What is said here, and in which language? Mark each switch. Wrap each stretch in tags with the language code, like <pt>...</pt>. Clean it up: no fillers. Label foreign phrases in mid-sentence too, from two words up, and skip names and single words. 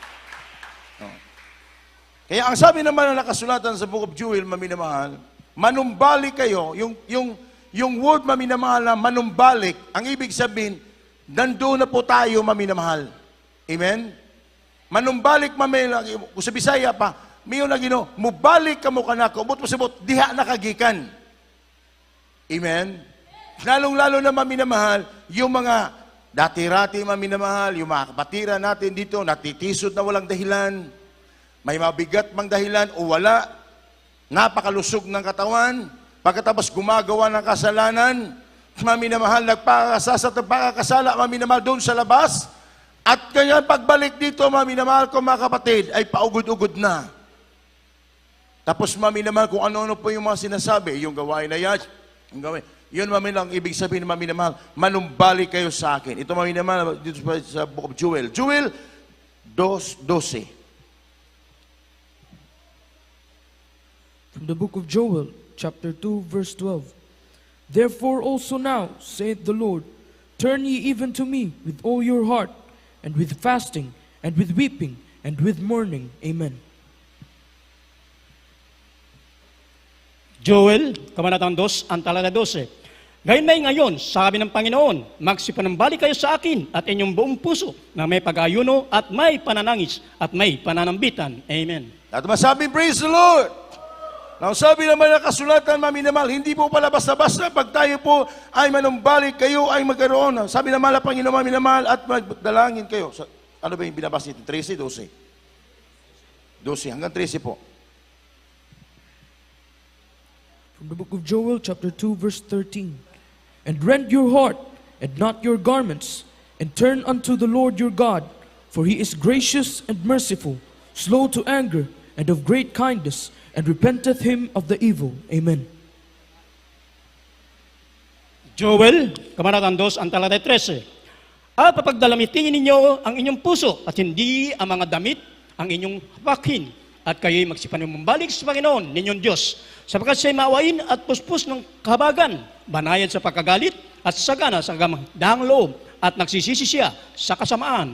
<tl>Kaya ang sabi naman na nakasulatan sa Book of Joel, maminamahal, manumbalik kayo, yung word, maminamahal, na manumbalik, ang ibig sabihin, nandoon na po tayo, maminamahal. Amen? Manumbalik, maminamahal, kung sa Bisaya pa,</tl> <ceb>mayo na gino, mubalik ka mo kanako, ubot mo sabot, diha nakagikan.</ceb> <tl>Amen? Lalong-lalo na, maminamahal, yung mga dati-rati, maminamahal, yung mga kapatira natin dito, natitisod na walang dahilan, may mabigat mang dahilan o wala, napakalusog ng katawan, pagkatapos gumagawa ng kasalanan, maminamahal, nagpakakasala, maminamahal, doon sa labas, at kanya pagbalik dito, maminamahal ko, mga kapatid, ay paugod-ugod na. Tapos maminamahal, kung ano-ano po yung mga sinasabi, yung gawain na yan, yung gawain, yun, maminamahal, ibig sabihin, maminamahal, manumbalik kayo sa akin. Ito, maminamahal, dito sa Book of Joel. Joel 2:12.</tl> <en>From the book of Joel, chapter 2, verse 12. Therefore also now, saith the Lord, turn ye even to me with all your heart, and with fasting, and with weeping, and with mourning. Amen.</en> <tl>Joel, Kabanatang 2, ang talata 12. Gayun na ngayon, sabi ng Panginoon, magsipanambalik kayo sa akin at inyong buong puso na may pag-ayuno at may pananangis at may pananambitan. Amen. At masabing,</tl> <en>praise the Lord!</en> <tl>Ang sabi naman ng kasulatan, maminamahal, hindi po pala basta-basta pag tayo po ay manumbalik, kayo ay magkaroon. Sabi naman ng Panginoon, maminamahal, at magdalangin kayo. Ano ba yung binabasa nito? 13, 12? 12, hanggang 13 po.</tl> <en>From the book of Joel, chapter 2, verse 13. And rend your heart, and not your garments, and turn unto the Lord your God, for he is gracious and merciful, slow to anger, and of great kindness, and repenteth him of the evil. Amen.</en> <tl>Joel, Kabanatang 2, ang talata 13. At papagdalamitin ninyo ang inyong puso at hindi ang mga damit ang inyong hapakin. At kayo'y magsipanumbalik sa Panginoon, ninyong Diyos, sapagkat siya'y maawain at puspos ng kahabagan, banayad sa pagkagalit at sagana sa gamandang loob, at nagsisisi siya sa kasamaan.</tl>